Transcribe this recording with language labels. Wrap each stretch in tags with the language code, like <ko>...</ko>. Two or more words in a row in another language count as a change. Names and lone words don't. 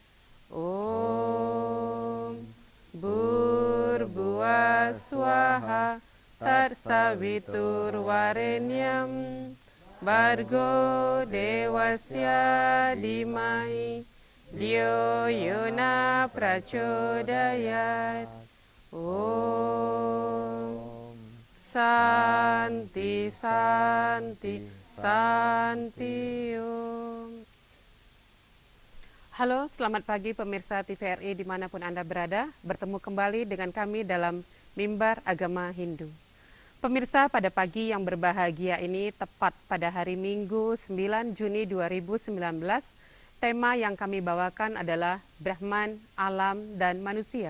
<sa>ओम् भूर्भुवः स्वः तत्सवितुर्वरेण्यम् भर्गो देवस्य धीमहि धियो योनः प्रचोदयात्. ओम् शान्तिः शान्तिः शान्तिः ओम्.</sa> <id>Halo, selamat pagi pemirsa TVRI dimanapun Anda berada. Bertemu kembali dengan kami dalam Mimbar Agama Hindu. Pemirsa, pada pagi yang berbahagia ini tepat pada hari Minggu 9 Juni 2019, tema yang kami bawakan adalah Brahman, Alam, dan Manusia.</id>